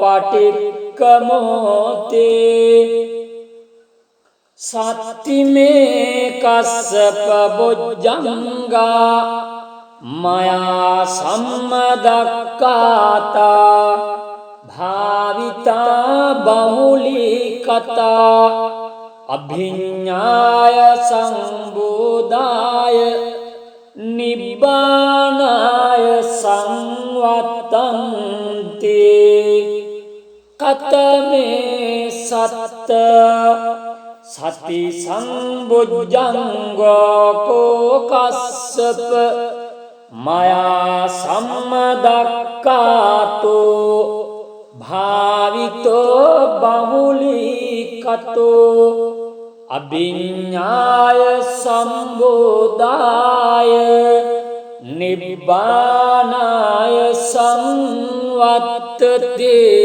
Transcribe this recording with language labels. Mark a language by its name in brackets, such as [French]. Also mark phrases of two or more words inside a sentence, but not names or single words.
[Pali] පටික්කමෝතේ සත්තිමේ කස්සප බොජ්ජංගා මයා සම්මදක්ඛාතා භාවිතා බහුලීකතා අභිඤ්ඤාය සංබෝධාය නිබ්බානාය සංවත්තන්ති කතමේ සත්ත සති සම්බොජ්ජංගෝ කෝකස්සප මයා සම්මදක්ඛාතෝ භාවිතෝ බහුලීකතෝ අභිඤ්ඤාය සම්බෝධාය නිබ්බානාය සංවත්තති